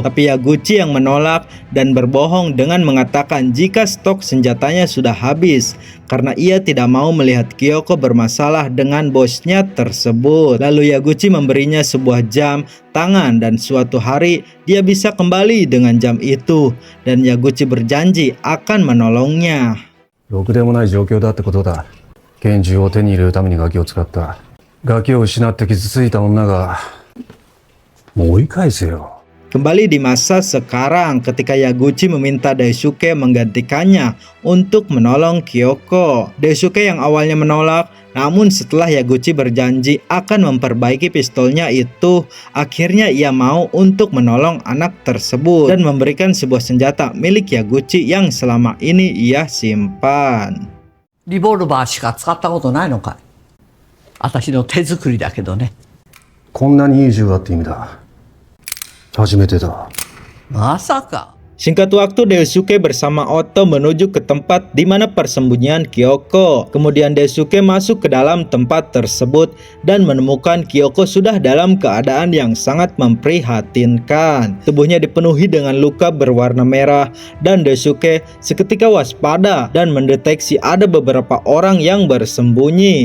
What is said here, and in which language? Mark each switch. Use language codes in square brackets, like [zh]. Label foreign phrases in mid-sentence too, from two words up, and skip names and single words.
[id] Tapi Yaguchi yang menolak dan berbohong dengan mengatakan jika stok senjatanya sudah habis karena ia tidak mau melihat Kyoko bermasalah dengan bosnya tersebut. Lalu Yaguchi memberinya sebuah jam tangan dan suatu hari dia bisa kembali dengan jam itu dan Yaguchi berjanji akan menolongnya. [ja] ろくでもない状況だってことだ。拳銃を手に入れるためにガキを使った。ガキを失って傷ついた女が、もう追い返せよ。 [id] Kembali di masa sekarang ketika Yaguchi meminta Daisuke menggantikannya untuk menolong Kyoko. Daisuke yang awalnya menolak, namun setelah Yaguchi berjanji akan memperbaiki pistolnya itu, akhirnya ia mau untuk menolong anak tersebut dan memberikan sebuah senjata milik Yaguchi yang selama ini ia simpan. [ja] リボルバーしか使ったことないのかい。私の手作りだけどね。こんなにいい銃があって意味だ。初めてだ。まさか。 [id] Singkat waktu Daisuke bersama Oto menuju ke tempat di mana persembunyian Kyoko. Kemudian Daisuke masuk ke dalam tempat tersebut dan menemukan Kyoko sudah dalam keadaan yang sangat memprihatinkan. Tubuhnya dipenuhi dengan luka berwarna merah dan Daisuke seketika waspada dan mendeteksi ada beberapa orang yang bersembunyi.